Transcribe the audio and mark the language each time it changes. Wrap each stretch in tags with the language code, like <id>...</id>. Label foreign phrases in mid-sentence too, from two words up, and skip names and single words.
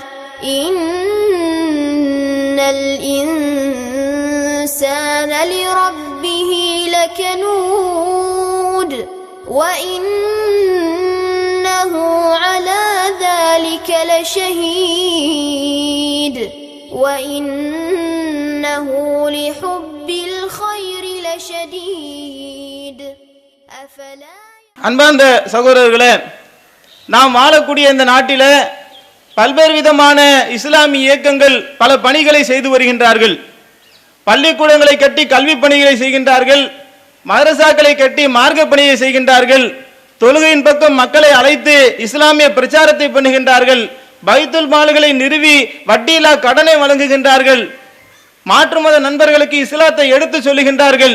<ar>إن الإنسان لربه لكنود وإنه على ذلك لشهيد وإنه لحب الخير لشديد أفلا</ar> <ta>அன்பார்ந்த சகோதரர்களே, நாம் வாழக்கூடிய இந்த நாட்டில் பல்வேறு விதமான இஸ்லாமிய இயக்கங்கள் பல பணிகளை செய்து வருகின்றார்கள். பள்ளிக்கூடங்களை கட்டி கல்வி பணிகளை செய்கின்றார்கள், மதரசாக்களை கட்டி மார்க்க பணியை செய்கின்றார்கள், தொழுகையின் பக்கம் மக்களை அழைத்து இஸ்லாமிய பிரச்சாரத்தை பண்ணுகின்றார்கள், பைத்துல் மால்களை நிறுவி வட்டியில்லா கடனை வழங்குகின்றார்கள், மாற்று மத நண்பர்களுக்கு இஸ்லாத்தை எடுத்து சொல்லுகின்றார்கள்.</ta>